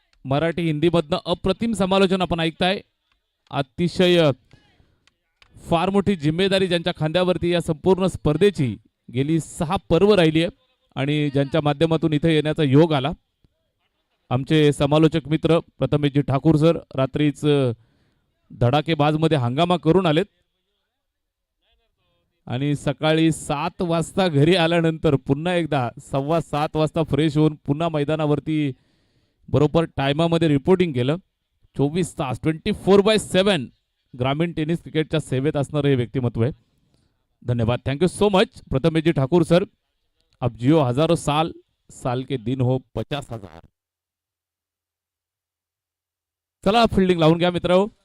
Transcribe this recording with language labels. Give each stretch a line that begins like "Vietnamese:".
Marathi: मराठी हिंदी मधनं अप्रतिम समालोचन आपण ऐकताय। अतिशय फार मोठी जिम्मेदारी ज्यांच्या खांद्यावरती या संपूर्ण स्पर्धेची गेली 6 पर्व राहिली आहे आणि ज्यांच्या माध्यमातून इथे येण्याचा योग आला, आमचे समालोचक मित्र प्रथमेशजी ठाकूर सर रात्रीच धडाकेबाज मध्ये हंगामा करून आलेत आणि सकाळी 7 वाजता घरी आल्यानंतर पुन्हा एकदा 7:15 वाजता फ्रेश होऊन पुन्हा मैदानावरती बरोबर टायमामध्ये रिपोर्टिंग केलं. 24 तास 24/7 ग्रामीण टेनिस क्रिकेटच्या सेवेत असणारं हे व्यक्तिमत्व आहे.
Hindi: धन्यवाद,
English: thank you so much
Hindi: Prathamesh ji Thakur sir. अब जियो हजारों साल, साल के दिन हो 50,000.
Marathi: चला फिल्डिंग लावून घ्या मित्र.